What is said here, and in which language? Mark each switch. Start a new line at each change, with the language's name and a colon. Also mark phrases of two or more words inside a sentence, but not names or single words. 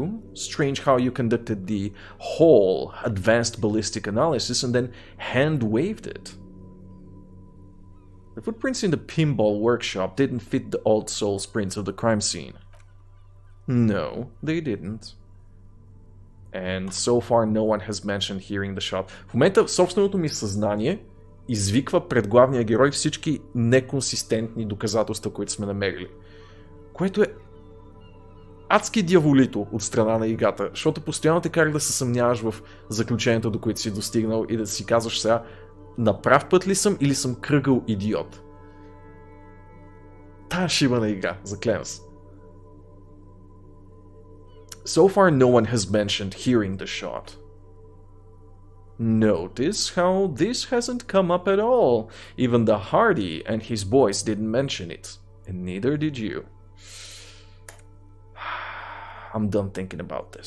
English: Strange how you conducted the whole advanced ballistic analysis and then hand-waved it. The footprints in the pinball workshop didn't fit the old soul's prints of the crime scene. No, they didn't. And so far no one has mentioned hearing the shot.
Bulgarian: В момента собственото ми съзнание извиква пред главния герой всички неконсистентни доказателства, които сме намерили. Което е адски дяволито от страна на играта, защото постоянно те кара да се съмняваш в заключението, до които си достигнал и да си казваш сега на прав път ли съм или съм кръгъл идиот. Тая шибана игра, заклевам се.
English: So far no one has mentioned hearing the shot. Notice how this hasn't come up at all. Even the Hardy and his boys didn't mention it. And neither did you. I'm done thinking about this.